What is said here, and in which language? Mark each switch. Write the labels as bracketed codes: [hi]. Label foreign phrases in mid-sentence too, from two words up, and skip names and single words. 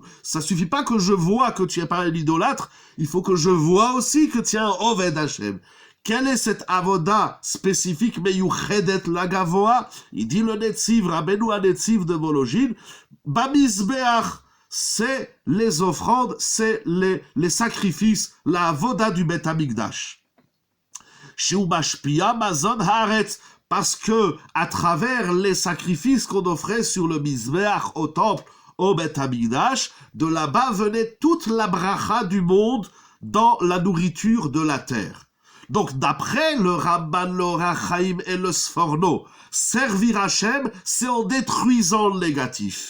[fr] Ça suffit pas que je vois que tu es pas un idolâtre, il faut que je vois aussi que tu es un Oved Hashem. Quelle est cette avoda spécifique [he] מיוחדת לגבוה? [fr] Il dit le Netziv, Rabbeinu HaNetziv de Volojin, Bamizbeach, c'est les offrandes, c'est les sacrifices, la avoda du Bet HaMikdash. [he] שהוא משפיע מזון הארץ, [fr] parce que à travers les sacrifices qu'on offrait sur le Mizbeach au temple, au Bet HaMikdash, de là-bas venait toute la bracha du monde dans la nourriture de la terre. Donc, d'après le Ramban, le Or HaChaim et le Sforno, servir Hachem, c'est en détruisant le négatif.